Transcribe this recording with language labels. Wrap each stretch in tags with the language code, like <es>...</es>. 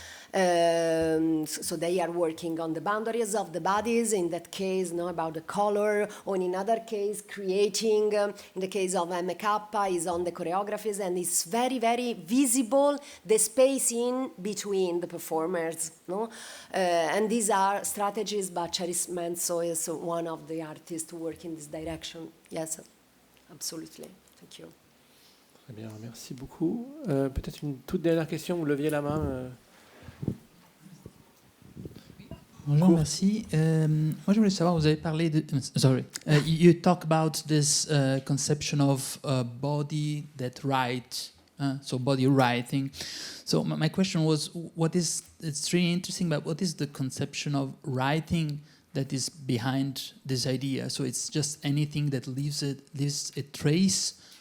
<en>So they are working on the boundaries of the bodies, in that case, about the color, or in another case, creating, in the case of MK, is on the choreographies, and it's very, very visible, the space in between the performers. And these are strategies, but Shadish Mansour is one of the artists who work in this direction. Yes, absolutely. Thank you.</en> <fr>Très bien, merci beaucoup. Peut-être une toute dernière question, vous leviez la main. Bonjour, merci. Moi, je voulais savoir, vous avez parlé de...</fr> <en>you talk about this conception of body that write, so body writing. So my question was, it's really interesting, but what is the conception of writing that is behind this idea? So it's just anything that leaves a trace.</en>